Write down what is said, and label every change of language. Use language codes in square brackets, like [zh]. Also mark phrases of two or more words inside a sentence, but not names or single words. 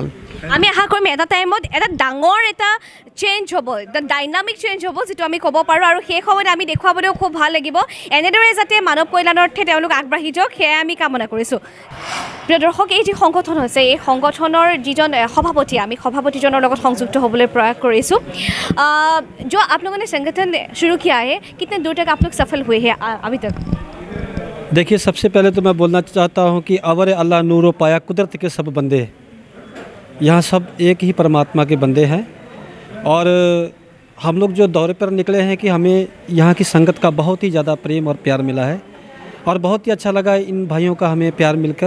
[as] আমি আশা কৰিম এটা টাইমত এটা ডাঙৰ এটা চেঞ্জ হ'ব, এটা [en] dynamic change [as] হ'ব যিটো আমি ক'ব পাৰোঁ। আৰু সেই সময়ত আমি দেখুৱাবলৈও খুব ভাল লাগিব। এনেদৰে যাতে মানৱ কল্যাণাৰ্থে তেওঁলোক আগবাঢ়ি যাওক, সেয়াই আমি কামনা কৰিছোঁ। প্ৰিয় দৰ্শক, এই যি সংগঠন হৈছে, এই সংগঠনৰ যিজন সভাপতি, আমি সভাপতিজনৰ লগত সংযুক্ত হ'বলৈ প্ৰয়াস কৰিছোঁ। [hi] जो आप लोगों ने संगठन शुरू किया है, कितने दूर तक आप लोग सफल हुए हैं अभी तक? देखिए, सबसे पहले तो मैं बोलना चाहता हूँ कि [pa] ਅਵਰ ਅੱਲਾਹ ਨੂਰੋ ਪਾਇਆ ਕੁਦਰਤ ਕੇ ਸਬ ਬੰਦੇ, [hi] यहाँ सब एक ही परमात्मा के बंदे हैं। और हम लोग जो दौरे पर निकले हैं कि हमें यहाँ की संगत का बहुत ही ज़्यादा प्रेम और प्यार मिला है और बहुत ही अच्छा लगा इन भाइयों का हमें प्यार मिलकर।